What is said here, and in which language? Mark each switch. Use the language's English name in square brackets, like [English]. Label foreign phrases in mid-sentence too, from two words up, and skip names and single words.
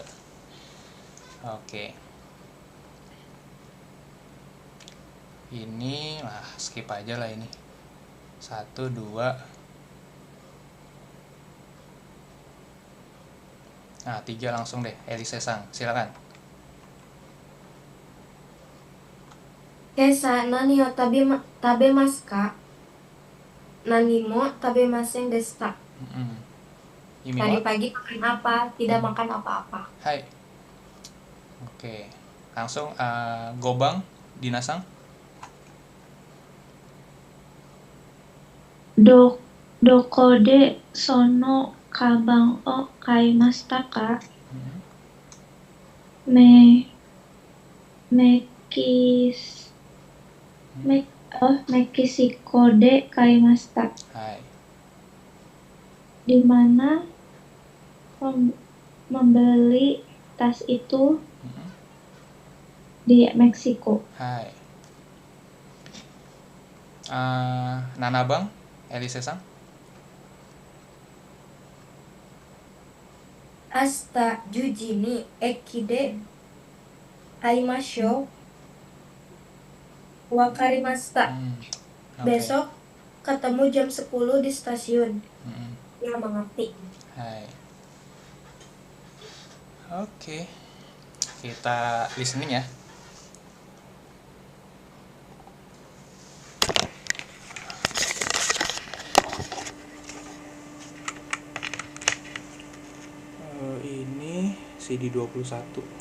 [Indonesian] Oke. Ini lah skip aja lah ini. 1 2. Nah, 3 langsung deh, Elise-san, silakan. [Japanese] 今朝何を食べますか? 何も食べませんでした. [Indonesian] Tadi [Japanese] Imiwa? [Indonesian] pagi makan apa? Tidak makan apa-apa. Hai. Oke. Langsung Gobang, Dina-san. [Japanese] どこでそのカバンを買いましたか? メキシコで買いました。 [Indonesian] Hai. Di mana membeli tas itu? Di Meksiko. Hai. Nanabang, Elise-san. [Japanese] 明日10時に駅で会いましょう. Wakarimashita. [Indonesian] Besok ketemu jam 10 di stasiun. Ya, mengerti. Hai. Oke. Kita listening ya. Ini CD 21.